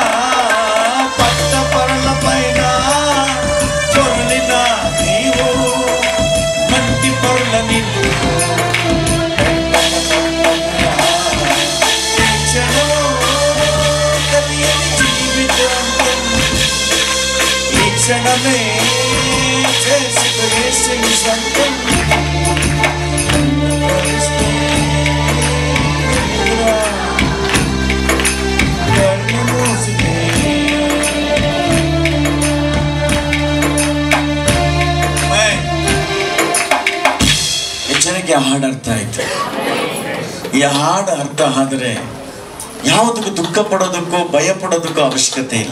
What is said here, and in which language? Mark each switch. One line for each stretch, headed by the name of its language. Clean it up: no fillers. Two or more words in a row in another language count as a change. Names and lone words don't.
Telugu: పట్ట పరల పైన పొరలిన నీవు, మంటి పొరల నిన్ను క్షణమే చేసుకు యేసుని సొంతం. కళ్ళు మూసితే
Kannada: ಎಚ್ಚರಿಕೆ ಹಾಡು ಅರ್ಥ ಆಯ್ತು. ಈ ಹಾಡು ಅರ್ಥ ಆದ್ರೆ ಯಾವುದಕ್ಕೂ ದುಃಖ ಪಡೋದಕ್ಕೂ ಭಯ ಪಡೋದಕ್ಕೂ ಅವಶ್ಯಕತೆ ಇಲ್ಲ.